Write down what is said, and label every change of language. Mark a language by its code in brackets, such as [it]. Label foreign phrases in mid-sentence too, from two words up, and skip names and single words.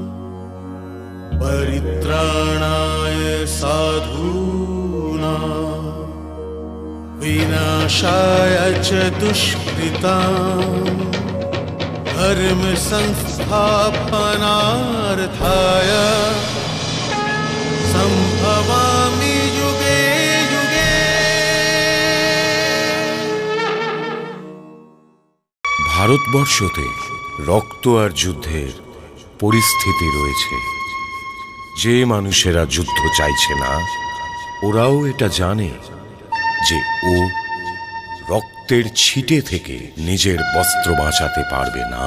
[sa] परित्राणाय साधूनां विनाशाय च दुष्कृतां धर्म संस्थापनार्थाय संभवामि युगे युगे। [bn] ভারতবর্ষতে রক্ত আর যুদ্ধের পরিস্থিতি রয়েছে। যে মানুষেরা যুদ্ধ চাইছে না, ওরাও এটা জানে যে ও রক্তের ছিটে থেকে নিজের বস্ত্র বাঁচাতে পারবে না।